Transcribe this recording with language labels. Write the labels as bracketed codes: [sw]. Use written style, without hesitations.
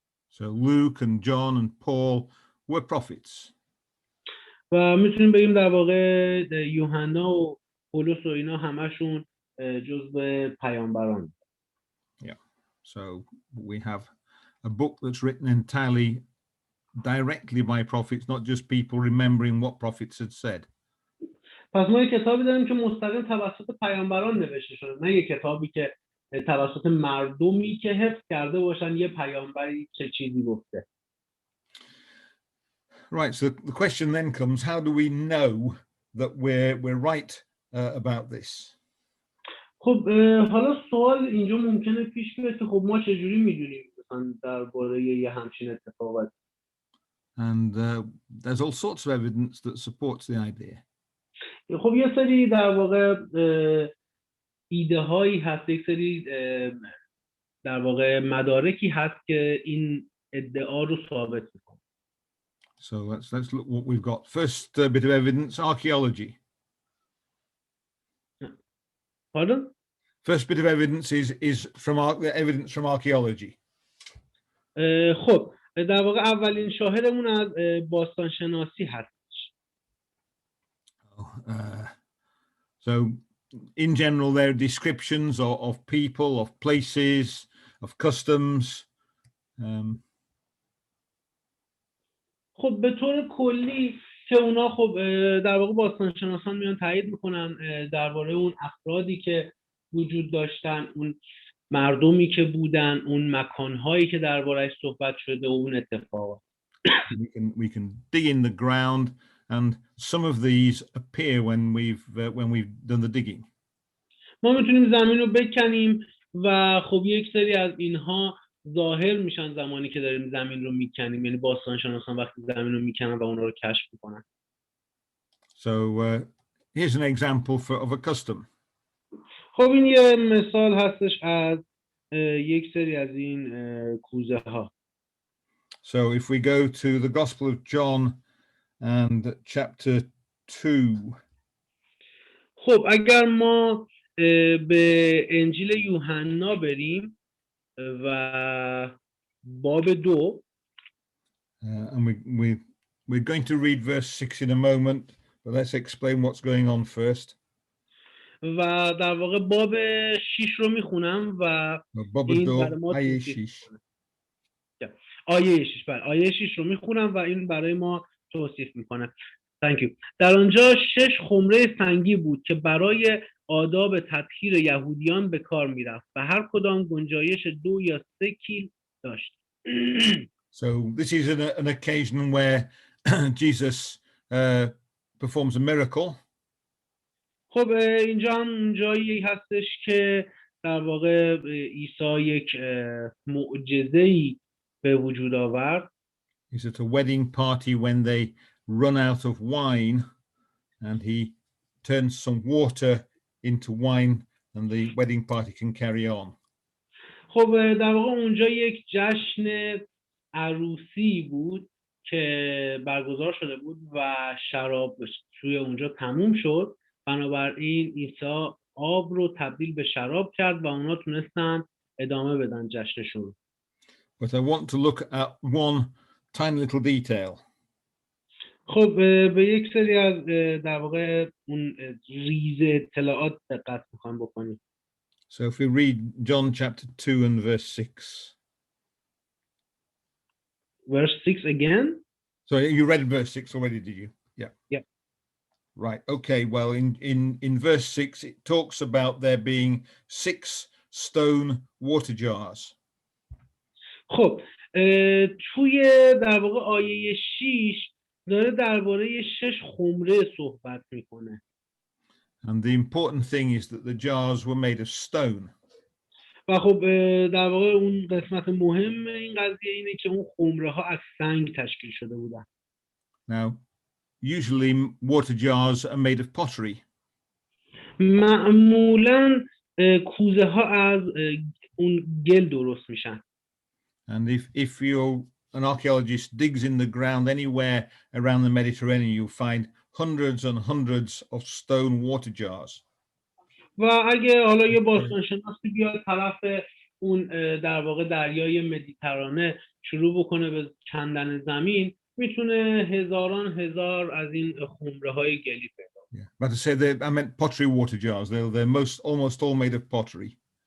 [en] So Luke and John and Paul were prophets. [fa] و میتونیم بگیم در واقع یوحنا و پولس و اینا همشون جزو پیامبران. [en] Yeah. So we have a book that's written entirely directly by prophets, not just people remembering what prophets had said. [fa] پس ما یک کتابی داریم که مستقیم توسط پیامبران نوشته شده، نه یک کتابی که توسط مردمی که حفظ کرده باشن یه پیامبری چه چیزی گفته. [en] Right, so the question then comes, how do we know that we're right about this? [fa] خب حالا سوال اینجا ممکنه پیش بیاد که خب ما چجوری میدونیم مثلا درباره یه همچین اتفاقات؟ [en] And there's all sorts of evidence that supports the idea. [fa] خب یه سری در واقع ایده هایی هست، یک سری در واقع مدارکی هست که این ادعا رو ثابت میکنه. [en] So let's look what we've got. First bit of evidence, archaeology. Pardon? First bit of evidence is from evidence from archaeology. [fa] خب در واقع اولین شاهدمون از باستانشناسی هستش. [en] So in general there are descriptions of people, of places, of customs. [fa] خب به طور کلی که اونا خب در واقع باستانشناسان میان تایید میکنن درباره اون افرادی که وجود داشتن، اون مردمی که بودن، اون مکانهایی که درباره‌اش صحبت شده و اون اتفاقات. [en] We can dig in the ground and some of these appear when we've done the digging. [fa] ما میتونیم زمین رو بکنیم و خب یک سری از اینها ظاهر میشن زمانی که داریم زمین رو میکنیم، یعنی باستانشناسان وقتی زمین رو میکنن و اونا رو کشف میکنن. [en] So here's an example of a custom. [fa] خب این یه مثال هستش از یک سری از این کوزه ها. [en] So if we go to the Gospel of John and chapter 2. [fa] خب اگر ما به انجیل یوحنا بریم و باب 2 [en] and we're going to read verse 6 in a moment, but let's explain what's going on first. [fa] و در واقع باب 6 رو میخونم و این برای ما آیه 6. آیه 6 بله آیه 6 رو میخونم و این برای ما توصیف میکنه. [en] Thank you. [fa] در آنجا 6 خمره سنگی بود که برای آداب تطهیر یهودیان به کار میرفت و هر کدام گنجایش 2 یا 3 کیل داشت. [en] So this is an occasion where Jesus performs a miracle. [fa] خب اینجا هم جایی هستش که در واقع عیسی یک معجزه‌ای به وجود آورد. [en] He's at a wedding party when they run out of wine, and he turns some water into wine, and the wedding party can carry on. [fa] خب در واقع اونجا یک جشن عروسی بود که برگزار شده بود و شراب توی اونجا تموم شد. بنابراین عیسی آب رو تبدیل به شراب کرد و اونا تونستن ادامه بدن جشنشون. [en] But I want to look at one tiny little detail. [fa] خب به یک سری از در واقع اون ریز اطلاعات دقت میخوایم بکنیم. [en] So if we read John chapter 2 and verse 6. Verse 6 again? So you read verse 6 already, did you? Yeah. Yeah. Right. Okay. Well, in verse 6, it talks about there being 6 stone water jars. [fa] خب توی در واقع آیه 6 داره درباره 6 خمره صحبت میکنه. [en] And the important thing is that the jars were made of stone. [fa] و خب در واقع اون قسمت مهم این قضیه اینه که اون خمره ها از سنگ تشکیل شده بودن. [en] Now, usually water jars are made of pottery. [fa] معمولاً کوزه ها از اون گل درست میشن. [en] And if an archaeologist digs in the ground anywhere around the Mediterranean, you'll find hundreds and hundreds of stone water jars. [fa] و اگه حالا یه باستانشناسی بیاد طرف اون در واقع دریای مدیترانه شروع بکنه به کندن زمین، میتونه هزاران هزار از این خمره های گلی پیدا کنه. [en] Yeah, but to say that I meant pottery water jars. They're almost all made of pottery.